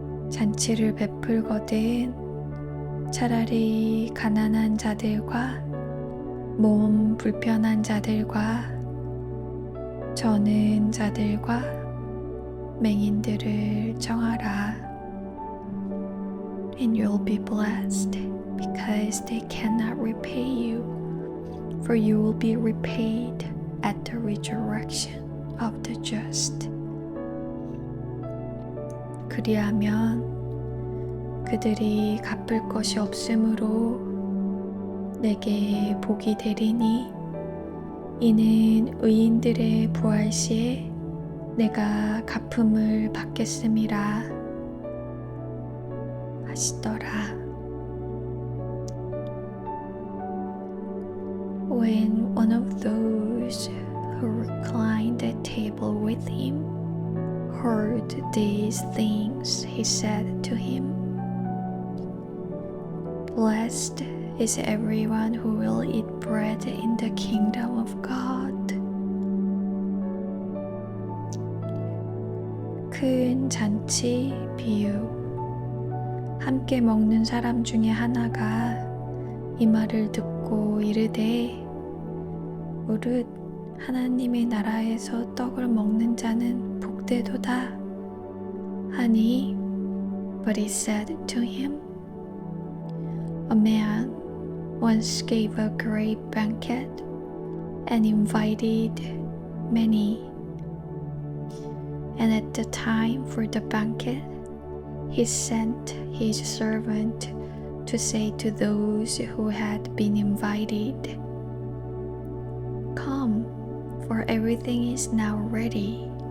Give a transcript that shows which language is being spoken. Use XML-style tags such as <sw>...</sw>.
<ko>잔치를 베풀거든 차라리 가난한 자들과 몸 불편한 자들과 저는 자들과 맹인들을 청하라.</ko> <en>And you'll be blessed because they cannot repay you, for you will be repaid at the resurrection of the just.</en> <ko>그리하면 그들이 갚을 것이 없으므로 내게 복이 되리니 이는 의인들의 부활 시에 내가 갚음을 받겠음이라 하시더라.</ko> <en>When one of those who reclined at table with him heard these things, he said to him, Blessed is everyone who will eat bread in the kingdom of God.</en> <ko>큰 잔치 비유. 함께 먹는 사람 중에 하나가 이 말을 듣고 이르되 무릇 하나님의 나라에서 떡을 먹는 자는 복되도다 하니.</ko> <en>But he said to him, A man once gave a great banquet and invited many. And at the time for the banquet, he sent his servant to say to those who had been invited, Come, for everything is now ready.</en>